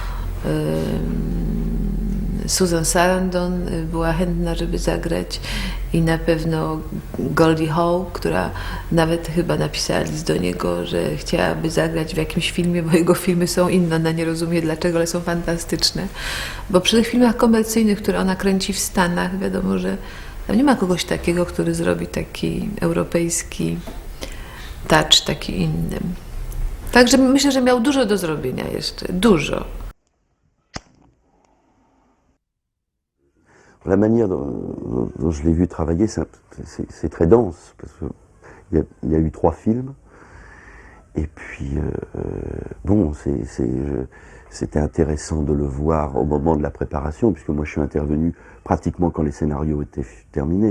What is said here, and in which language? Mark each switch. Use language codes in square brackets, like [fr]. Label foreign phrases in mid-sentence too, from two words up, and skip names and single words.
[pl] Susan Sarandon była chętna, żeby zagrać i na pewno Goldie Hawn, która nawet chyba napisała list do niego, że chciałaby zagrać w jakimś filmie, bo jego filmy są inne, ona nie rozumie dlaczego, ale są fantastyczne. Bo przy tych filmach komercyjnych, które ona kręci w Stanach, wiadomo, że tam nie ma kogoś takiego, który zrobi taki europejski touch, taki inny. Także myślę, że miał dużo do zrobienia jeszcze, dużo. [fr] La manière dont je l'ai vu travailler, c'est très dense, parce qu'il y a eu 3 films, Et puis, bon, c'était intéressant de le voir au moment de la préparation, puisque moi je suis intervenu pratiquement quand les scénarios étaient terminés.